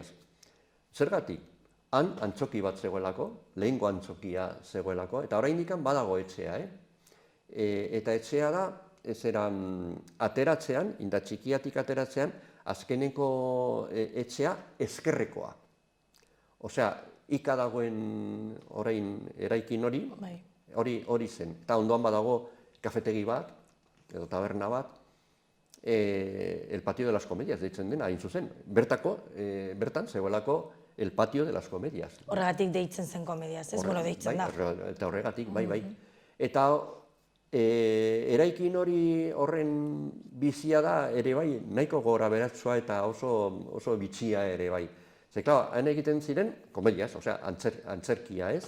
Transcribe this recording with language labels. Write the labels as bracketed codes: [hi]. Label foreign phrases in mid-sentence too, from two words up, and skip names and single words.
[eu] Zergatik, han antzoki bat zegoelako, lehengo antzokia zegoelako, eta oraindik badago etxea, eta etxea da, ateratzean, Indatxikiatik ateratzean, azkeneko etxea ezkerrekoa. Osea, ika dagoen orain eraikin hori zen. Eta ondoan badago kafetegi bat, edo taberna bat, [es] el patio de las comedias, [eu] deitzen dena, hain zuzen. Bertan zegoelako [es] el patio de las comedias. [eu] Horregatik deitzen zen komediaz, ez? Bueno, deitzen da. Eta horregatik, bai. Eta eraikin horren bizia da ere bai, nahiko gora beratzua eta oso bitxia ere bai. Zer, klar, han egiten ziren komediaz, osea, antzerkia, ez?